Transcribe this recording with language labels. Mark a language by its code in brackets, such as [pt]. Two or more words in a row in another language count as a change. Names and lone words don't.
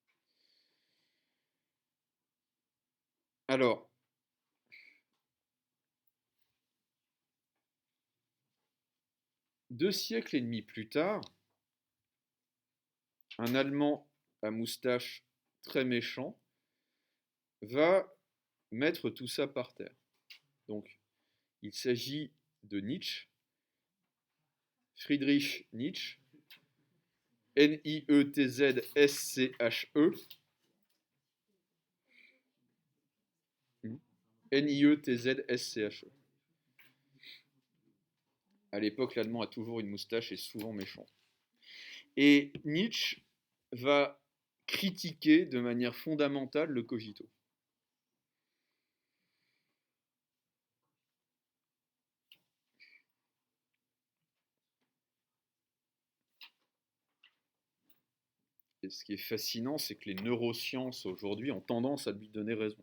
[fr] Alors, 2 siècles et demi plus tard, un Allemand à moustache très méchant va mettre tout ça par terre. Donc, il s'agit de Nietzsche, Friedrich Nietzsche, N-I-E-T-Z-S-C-H-E, N-I-E-T-Z-S-C-H-E. À l'époque, l'allemand a toujours une moustache et souvent méchant. Et Nietzsche va critiquer de manière fondamentale le cogito. Et ce qui est fascinant, c'est que les neurosciences aujourd'hui ont tendance à lui donner raison.